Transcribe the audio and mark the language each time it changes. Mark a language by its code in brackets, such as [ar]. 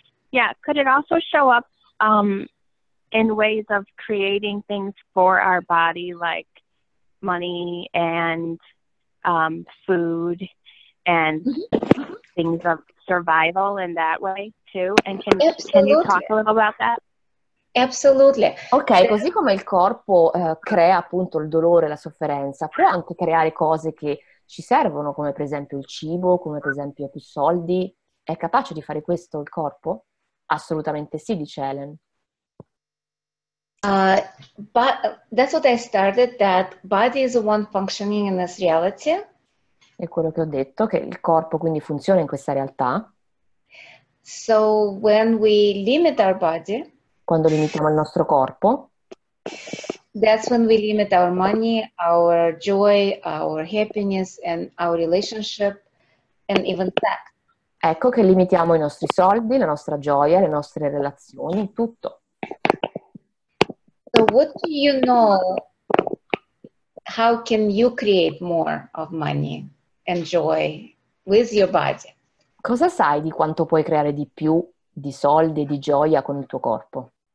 [en] Yeah, could it also show up in ways of creating things for our body, like money and food and things of survival in that way too? And can you talk Absolutely. a little about that? Absolutely. [it] Ok, così come il corpo crea appunto il dolore, la sofferenza, può anche creare cose che ci servono, come per esempio il cibo, come per esempio più soldi. È capace di fare questo il corpo? Assolutamente sì, dice Helen. [en] But that's what I started, that body is the one functioning in this reality. [it] È quello che ho detto, che il corpo quindi funziona in questa realtà. [en] So when we limit our body, [it] Quando limitiamo il nostro corpo, [en] that's when we limit our money, our joy, our happiness, and our relationship, and even sex. [it] ecco che limitiamo i nostri soldi, la nostra gioia, le nostre relazioni, tutto. [en] So what do you know? How can you create more of money and joy with your body? [it] Cosa sai di quanto puoi creare di più di soldi e di gioia con il tuo corpo?